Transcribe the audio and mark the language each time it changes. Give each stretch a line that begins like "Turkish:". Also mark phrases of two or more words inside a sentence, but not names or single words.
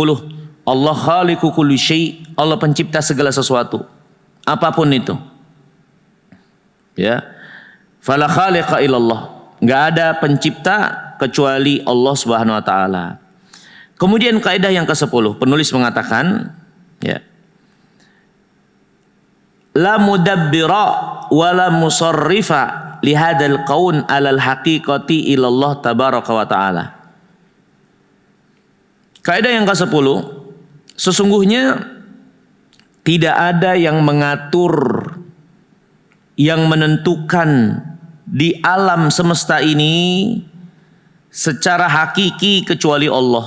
Indonesian: Allah
Arabic: خالق كل شيء',
Indonesian: Allah pencipta segala sesuatu, apapun itu.
Arabic: Ya. فلا خالق إلا الله.
Indonesian: Enggak ada pencipta kecuali Allah
Arabic: سبحانه وتعالى.
Indonesian: Kemudian kaidah yang ke-10, penulis mengatakan,
Arabic: ya, لا مدبر ولا متصرف لهذا الكون على الحقيقة إلا الله تبارك وتعالى.
Indonesian: Kaidah yang ke-10, sesungguhnya tidak ada yang mengatur, yang menentukan di alam semesta ini secara hakiki kecuali Allah.